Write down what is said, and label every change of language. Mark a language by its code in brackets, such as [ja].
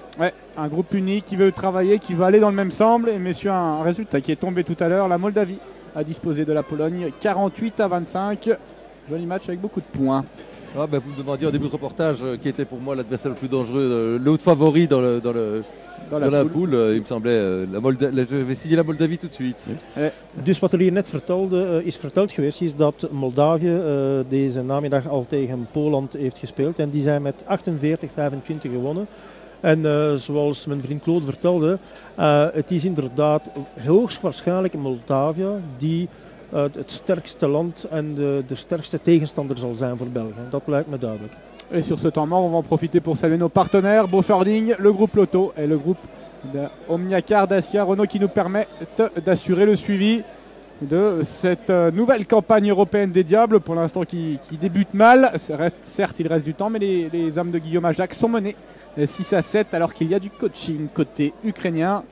[fr] Ouais, un groupe uni qui veut travailler, qui veut aller dans le même sens. Et messieurs, un résultat qui est tombé tout à l'heure. La Moldavie a disposé de la Pologne 48-25. Joli match avec beaucoup de points. Ah, ben, vous me demandiez au début de reportage qui était pour moi l'adversaire le plus dangereux, l'autre favori dans la poule. Il me semblait, je vais signer la Moldavie tout de suite. [nl] Dus wat hier net is verteld geweest, is dat Moldavië deze namiddag al tegen Polen heeft gespeeld. En die zijn met 48-25 gewonnen. En zoals mijn vriend Claude vertelde, het is inderdaad hoogstwaarschijnlijk Moldavië die het sterkste land en de sterkste tegenstander zal zijn voor België. Dat lijkt me duidelijk. [fr] Et sur ce temps mort, on va en profiter pour saluer nos partenaires, Beaufording, le groupe Lotto et le groupe Omniacar Dacia Renault qui nous permettent d'assurer le suivi de cette nouvelle campagne européenne des Diables, pour l'instant qui débute mal. Certes, il reste du temps, mais les hommes de Guillaume Ajac sont menés 6-7 alors qu'il y a du coaching côté ukrainien.